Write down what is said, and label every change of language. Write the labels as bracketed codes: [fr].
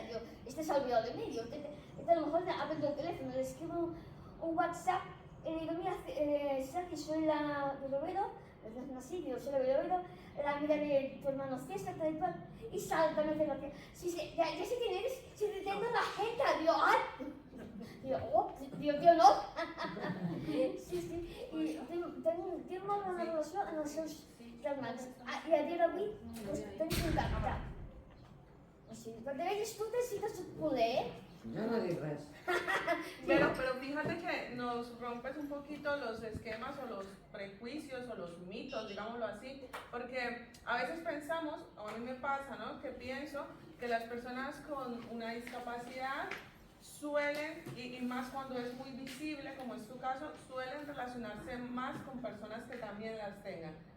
[es] Digo, este se ha olvidado de mí, a lo mejor ha perdido el teléfono, le escribo un WhatsApp y le digo, mira, Sergi, soy la de Lobedo, soy la de Lobedo, la amiga de tu hermano César, tal y cual, y salta, me hace gracia. Sí, ya sé quién eres, si te tengo la jeta, digo, ¡ay! Digo, tío, no. [ca] Sí, i tinc molt bona relació amb els seus germans. I a dia d'avui tenim contacte. O sigui, perquè veies tu que sí que soc culer, Jo no dic res. [es] Pero fíjate que nos rompes un poquito los esquemas o los prejuicios o los mitos, digámoslo así, porque a veces pensamos, o a mí me pasa, ¿no? Que pienso que las personas con una discapacidad suelen, y más cuando es muy visible, como es tu caso, suelen relacionarse más con personas que también las tengan.